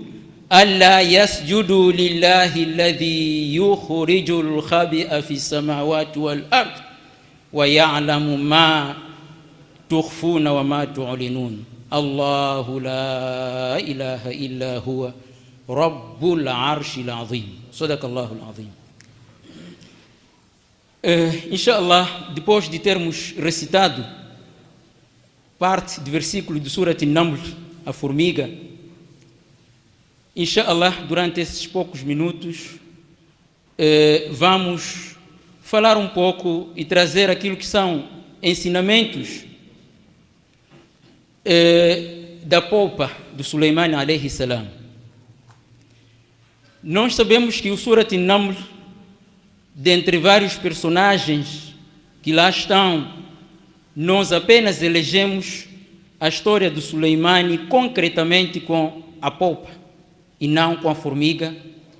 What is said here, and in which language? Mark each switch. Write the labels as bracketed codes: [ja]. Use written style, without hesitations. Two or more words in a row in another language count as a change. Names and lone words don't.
[ar] ألا يسجدوا لله الذي يخرج الخبئ في السماوات والأرض ويعلم ما تخفون وما تعلنون. الله لا إله إلا هو رب العرش العظيم. صدق الله العظيم. [pt] Inshallah, depois de termos recitado parte do versículo de Surat An-Naml, a formiga, inshallah, durante esses poucos minutos, vamos falar um pouco e trazer aquilo que são ensinamentos da polpa do Suleiman [ar] عليه السلام. [pt] Nós sabemos que o Surat An-Naml, dentre vários personagens que lá estão, nós apenas elegemos a história do Suleiman concretamente com a polpa e não com a formiga.